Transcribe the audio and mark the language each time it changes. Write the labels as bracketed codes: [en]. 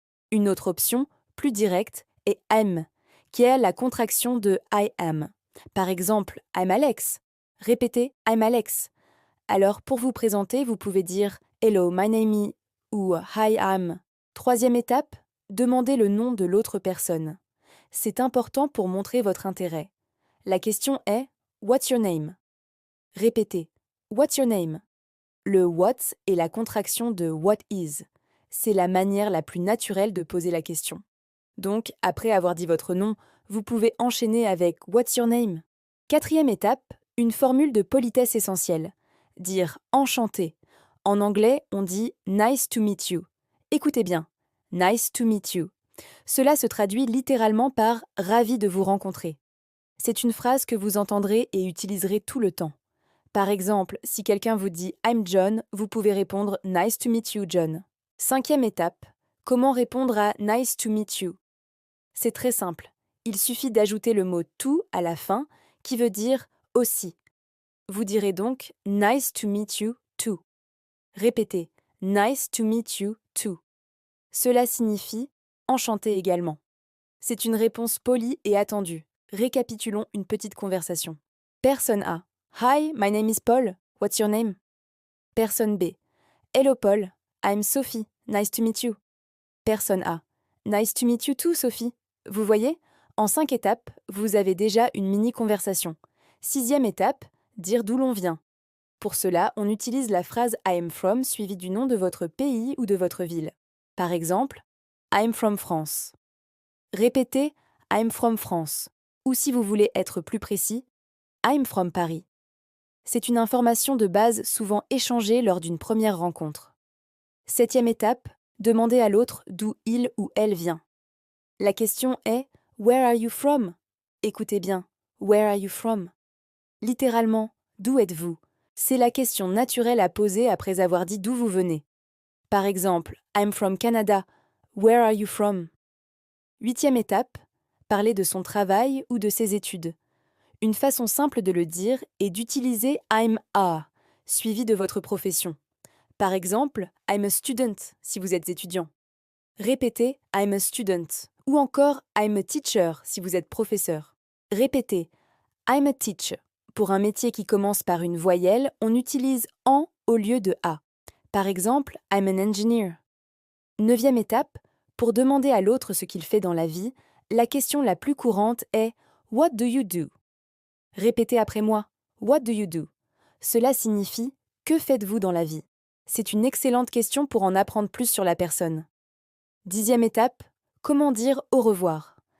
[fr] Une autre option, plus directe, est I'm, qui est la contraction de [en] I am. [fr] Par exemple, [en] I'm Alex. [fr] Répétez [en] I'm Alex. [fr] Alors, pour vous présenter, vous pouvez dire [en] Hello, my name is [fr] ou [en] Hi, I'm. [fr] Troisième étape, demandez le nom de l'autre personne. C'est important pour montrer votre intérêt. La question est [en] What's your name? [fr] Répétez [en] What's your name? [fr] Le what est la contraction de [en] what is. [fr] C'est la manière la plus naturelle de poser la question. Donc, après avoir dit votre nom, vous pouvez enchaîner avec [en] What's your name? [fr] Quatrième étape, une formule de politesse essentielle. Dire enchanté. En anglais, on dit [en] Nice to meet you. [fr] Écoutez bien. [en] Nice to meet you. [fr] Cela se traduit littéralement par ravi de vous rencontrer. C'est une phrase que vous entendrez et utiliserez tout le temps. Par exemple, si quelqu'un vous dit [en] I'm John, [fr] vous pouvez répondre [en] Nice to meet you, John. [fr] Cinquième étape, comment répondre à [en] Nice to meet you? [fr] C'est très simple. Il suffit d'ajouter le mot to à la fin, qui veut dire aussi. Vous direz donc [en] Nice to meet you too. [fr] Répétez [en] Nice to meet you too. [fr] Cela signifie enchanté également. C'est une réponse polie et attendue. Récapitulons une petite conversation. Personne A. [en] Hi, my name is Paul. What's your name? [fr] Personne B. [en] Hello Paul. I'm Sophie. Nice to meet you. [fr] Personne A. [en] Nice to meet you too, Sophie. [fr] Vous voyez? En 5 étapes, vous avez déjà une mini-conversation. Sixième étape, dire d'où l'on vient. Pour cela, on utilise la phrase [en] I am from [fr] suivie du nom de votre pays ou de votre ville. Par exemple, [en] I'm from France. [fr] Répétez [en] I'm from France. [fr] Ou si vous voulez être plus précis, [en] I'm from Paris. [fr] C'est une information de base souvent échangée lors d'une première rencontre. Septième étape, demandez à l'autre d'où il ou elle vient. La question est [en] Where are you from? [fr] Écoutez bien, [en] Where are you from? [fr] Littéralement, d'où êtes-vous? C'est la question naturelle à poser après avoir dit d'où vous venez. Par exemple, [en] I'm from Canada. Where are you from? [fr] Huitième étape, parler de son travail ou de ses études. Une façon simple de le dire est d'utiliser [en] I'm a, [fr] suivi de votre profession. Par exemple, [en] I'm a student [fr] si vous êtes étudiant. Répétez [en] I'm a student [fr] ou encore [en] I'm a teacher [fr] si vous êtes professeur. Répétez [en] I'm a teacher. [fr] Pour un métier qui commence par une voyelle, on utilise en au lieu de a. Par exemple, [en] I'm an engineer. [fr] Neuvième étape, pour demander à l'autre ce qu'il fait dans la vie, la question la plus courante est [en] What do you do? [fr] Répétez après moi [en] What do you do? [fr] Cela signifie Que faites-vous dans la vie? C'est une excellente question pour en apprendre plus sur la personne. Dixième étape, comment dire au revoir?